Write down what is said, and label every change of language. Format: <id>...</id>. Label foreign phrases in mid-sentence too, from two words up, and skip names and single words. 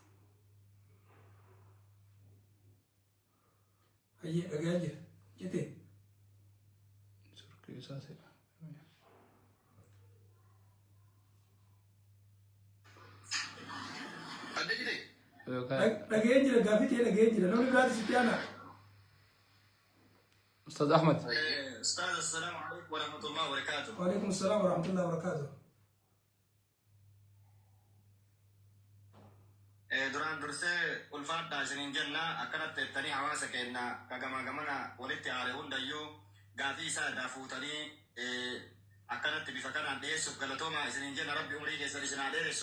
<om>Hayyee dhagaa jira jetee. Dhageen jira gaafii ta'e dhageen jira namni biraati sitti aanaa.</om> <ar>أستاذ أحمد. أستاذ السلام عليكم ورحمة الله وبركاته. وعليكم السلام ورحمة الله وبركاته.</ar> <om>duraan dursee ulfaadhaa isiniin jenna akkanatti jettanii hawaasa keenya kagamaa gamana walitti aare hundayyuu gaafii isaa fuutanii akkanatti bifa kanaan dhiyeessuuf galatooma isiniin jenna rabbi umrii keessan isin haa dheeressu.</om>